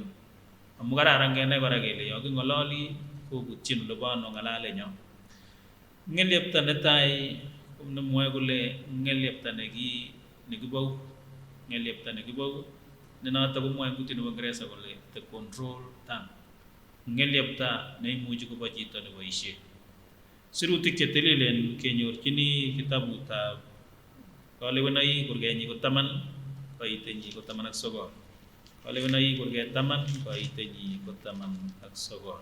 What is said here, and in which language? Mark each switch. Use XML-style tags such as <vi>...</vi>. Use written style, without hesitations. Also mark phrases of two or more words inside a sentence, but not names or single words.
<kln>Amu kararan kenai kora kele yo king'ololi kobutyin olebo ano ng'alalenyo. Ng'elyepta netai nemwoe kole ng'elyepta nekibou, ng'elyepta nekibou ne notok komwoe kutit nebo Kingeresa kole</kln> <en>the control tongue.</en> <kln>Ng'elyepta neimuchi kobo chito neboisie. Sirutik chetililen kenyorchini kitabutab Kalewenoik kurgenyi ko 10 kaitenyi ko 19. Kalewenoik kurget 10 kaitenyi ko 19.</kln>